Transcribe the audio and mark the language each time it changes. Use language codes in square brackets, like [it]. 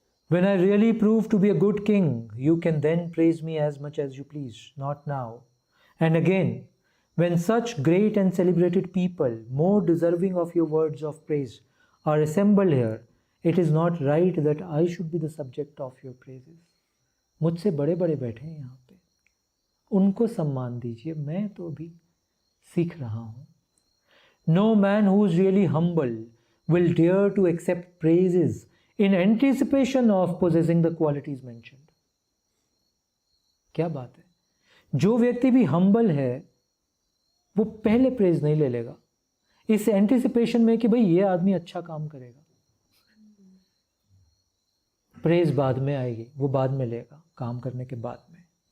[en] When I really prove to be a good king, you can then praise me as much as you please, not now. And again, when such great and celebrated people, more deserving of your words of praise, are assembled here, it is not right that I should be the subject of your praises. [hi] मुझसे बड़े बड़े बैठे हैं यहाँ पे, उनको सम्मान दीजिए, मैं तो अभी सीख रहा हूँ. [en] No man who is really humble will dare to accept praises in anticipation of possessing the qualities mentioned. [hi] क्या बात है. जो व्यक्ति भी हम्बल है वो पहले प्रेज नहीं ले लेगा इस एंटिसिपेशन में कि भाई ये आदमी अच्छा काम करेगा. प्रेज बाद में आएगी, वो बाद में लेगा, काम करने के बाद में.